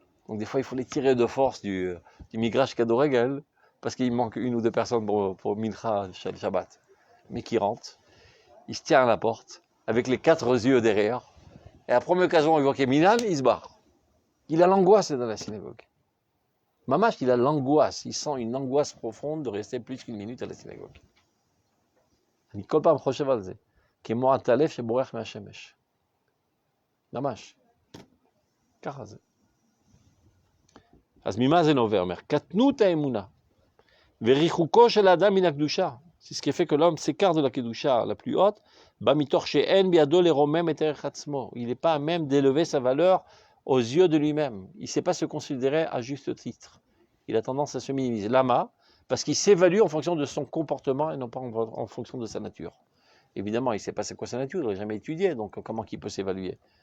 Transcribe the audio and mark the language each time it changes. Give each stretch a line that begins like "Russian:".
French: Donc des fois, il faut les tirer de force du Migrash Kadoregel, parce qu'il manque une ou deux personnes pour Mincha Shabbat. Mais qui rentrent, il se tient à la porte, avec les 4 yeux derrière, et à la première occasion, il voit qu'il y a Minal, il se barre. Il a l'angoisse dans la synagogue. Mamash, il a l'angoisse, il sent une angoisse profonde de rester plus qu'une minute à la synagogue.
Hebrew: אני כל פעם חושב על זה, כמו הטלף שבורח מהשמש. ממש. ככה זה. אז ממה זה נובע? אומר, קטנות האמונה, וריחוקו של האדם מן הקדושה,
French: c'est ce qui fait que l'homme s'écarte de la kedusha la plus haute,
Hebrew: בא מתוך שאין בידו לרומם את ערך עצמו.
French: Il n'est pas à même d'élever sa valeur aux yeux de lui-même. Il ne sait pas se considérer à juste titre. Il a tendance à se minimiser. Lama, parce qu'il s'évalue en fonction de son comportement et non pas en fonction de sa nature. Évidemment, il ne sait pas c'est quoi sa nature, il n'a jamais étudié, donc comment il peut s'évaluer?